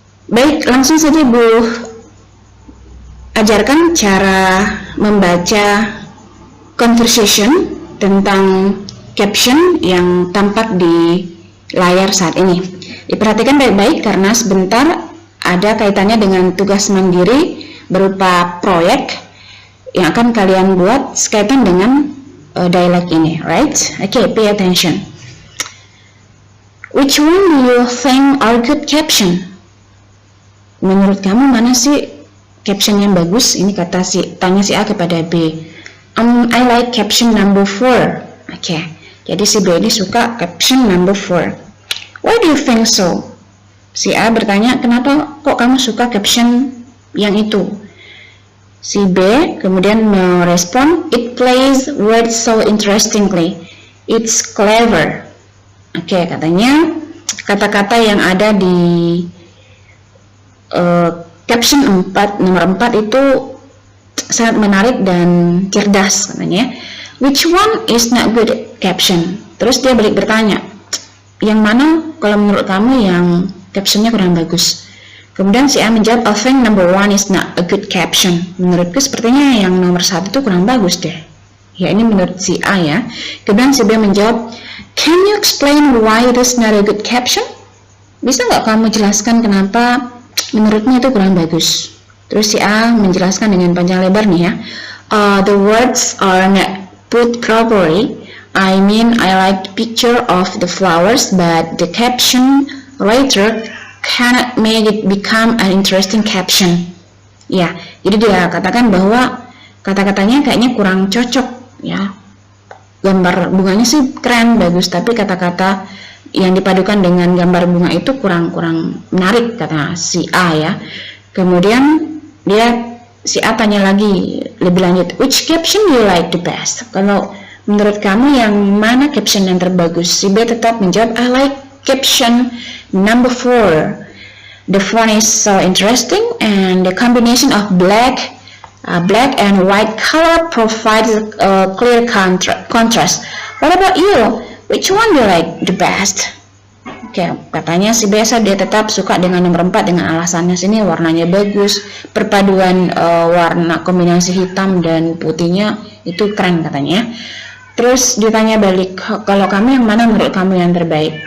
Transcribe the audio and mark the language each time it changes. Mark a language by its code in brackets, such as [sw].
[id] Baik, langsung saja Ibu ajarkan cara membaca conversation tentang caption yang tampak di layar saat ini. Diperhatikan baik-baik karena sebentar ada kaitannya dengan tugas mandiri berupa proyek yang akan kalian buat sekaitan dengan dialog ini, [en] right? Okay, pay attention. Which one do you think are good caption? [id] Menurut kamu mana sih caption yang bagus? Ini tanya si A kepada B. [en] I like caption number 4. Okay. [id] Jadi si B ini suka caption number 4. [en] Why do you think so? [id] Si A bertanya, kenapa kok kamu suka caption yang itu? Si B kemudian merespon, [en] it plays words so interestingly. It's clever. [id] Oke, katanya kata-kata yang ada di caption 4, nomor 4 itu sangat menarik dan cerdas katanya. [en] Which one is not good caption? [id] Terus dia balik bertanya, yang mana kalau menurut kamu yang captionnya kurang bagus? Kemudian si A menjawab, [en] I think number 1 is not a good caption. [id] Menurutku sepertinya yang nomor 1 itu kurang bagus deh. Ya, ini menurut si A ya. Kemudian si B menjawab, [en] can you explain why it is not a good caption? [id] Bisa nggak kamu jelaskan kenapa menurutnya itu kurang bagus? Terus si A menjelaskan dengan panjang lebar nih ya. [en] The words are not put properly. I mean, I like the picture of the flowers, but the caption later cannot make it become an interesting caption. [id] Ya, jadi dia katakan bahwa kata-katanya kayaknya kurang cocok ya. Gambar bunganya sih keren, bagus, tapi kata-kata yang dipadukan dengan gambar bunga itu kurang menarik, kata si A ya. Kemudian si A tanya lagi lebih lanjut, [en] which caption you like the best? [id] Kalau menurut kamu yang mana caption yang terbagus? [en] Si B tetap menjawab, I like caption number 4. The font is so interesting and the combination of black and white color provides a clear contrast. What about you? Which one do you like the best? [id] Oke, katanya si biasa dia tetap suka dengan nomor 4 dengan alasannya sini warnanya bagus, perpaduan warna kombinasi hitam dan putihnya itu keren katanya. Terus ditanya balik, kalau kamu yang mana menurut kamu yang terbaik?